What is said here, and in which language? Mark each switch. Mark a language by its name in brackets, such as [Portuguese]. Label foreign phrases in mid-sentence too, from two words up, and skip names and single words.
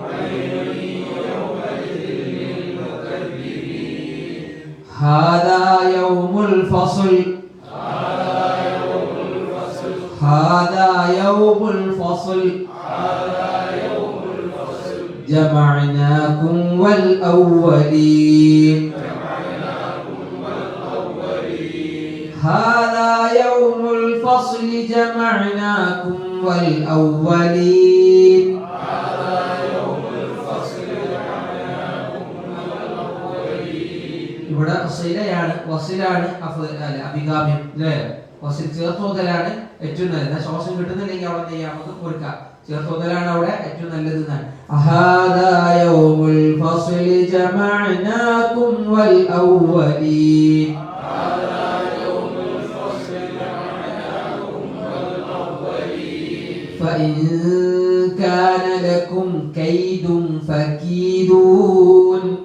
[Arabic] هذا يوم الفصل جمعناكم والأولين هذا يوم الفصل جمعناكم والأولين [Malayalam] ഇവിടെ സിലയാണ്, വസിലാണ് അഭികാമ്യം അല്ലേ. വസിൽ ചേർത്തോതലാണ് ഏറ്റവും നല്ലത്. ശ്വാസം കിട്ടുന്നില്ലെങ്കിൽ അവിടെ നമുക്ക് കൊടുക്കാം, ചേർത്തോതലാണ് അവിടെ ഏറ്റവും നല്ലത് എന്നാണ്. [Arabic] هذا يوم الفصل جمعناكم والأولين فإن كان لكم كيد فكيدون